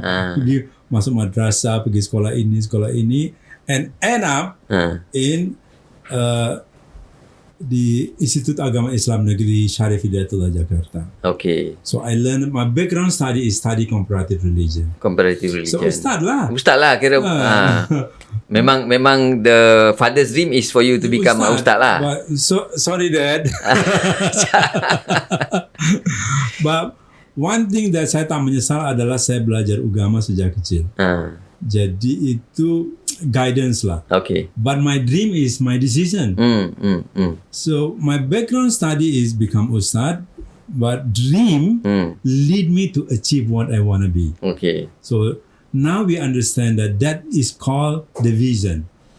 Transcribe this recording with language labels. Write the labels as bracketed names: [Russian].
[Malay] Pergi masuk madrasah, pergi sekolah ini, [English] and end up in [Malay] di Institut Agama Islam Negeri Syarif Hidayatullah Jakarta. Okay. [English] So I learned, my background study is study comparative religion. Comparative religion. [Malay] So ustaz lah kira. [English] Memang the father's dream is for you to become a ustaz lah. But, sorry dad. But one thing that [Malay] saya tak menyesal adalah saya belajar agama sejak kecil. Jadi itu guidance lah. Okay. [English] But my dream is my decision. So my background study is become ustad, but dream lead me to achieve what I want to be. Okay. So now we understand that is called the vision.